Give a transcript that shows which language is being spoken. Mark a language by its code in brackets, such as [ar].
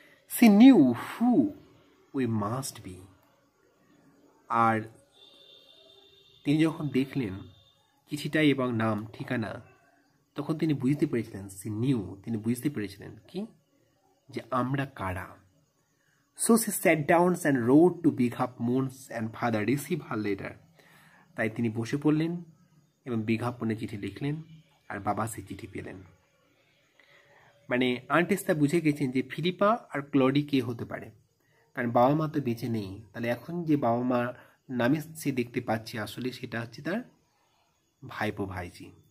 [en] She knew who we must be, [bn] আর তিনি যখন দেখলেন চিঠিটা এবং নাম ঠিকানা তখন তিনি বুঝতে পেরেছিলেন, তিনি বুঝতে পেরেছিলেন কি যে আমরা কারা। [en] So she sat down and wrote to Bigham Moons and father receive her letter. [bn] তাই তিনি বসে পড়লেন এবং বিজ্ঞাপনে চিঠি লিখলেন আর বাবা সেই চিঠি পেলেন। মানে আন্ট এস্থার বুঝে গেছেন যে ফিলিপা আর ক্লডি কে হতে পারে, কারণ বাবা মা তো বেঁচে নেই। তাহলে এখন যে বাবা মা নামে সে দেখতে পাচ্ছে আসলে সেটা হচ্ছে তার ভাইপো ভাইজি।